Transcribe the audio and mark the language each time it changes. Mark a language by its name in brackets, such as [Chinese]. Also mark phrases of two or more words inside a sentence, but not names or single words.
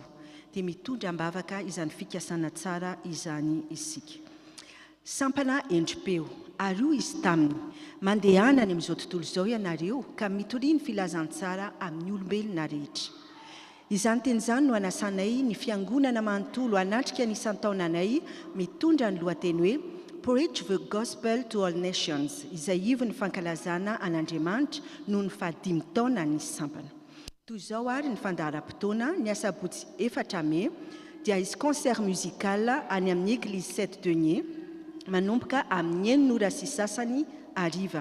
[Malagasy] Dia mitondra ambavaka izany fikasana tsara izany isika. sampana endripeo aroa izy taminy mandehanany amin'izao tontolo izao ianareo ka mitoriany filazantsara amin'ny olombelona rehetra. Izany teny izany no anasanay ny fiangonana manontolo anatrika ny isan-taonanay mitondra ny lohateny hoe [English] Preach the Gospel to all nations, [Malagasy] izay ivony fankalazana an'Andriamanitra noho ny 15 taona ny sampana. Toy izao ary ny fandaharam-potoana ny asabotsy 4 May dia izy [French] concert musical [Malagasy] any amin'ny église 7 Denier manomboka amin'ny 9:30 ariva.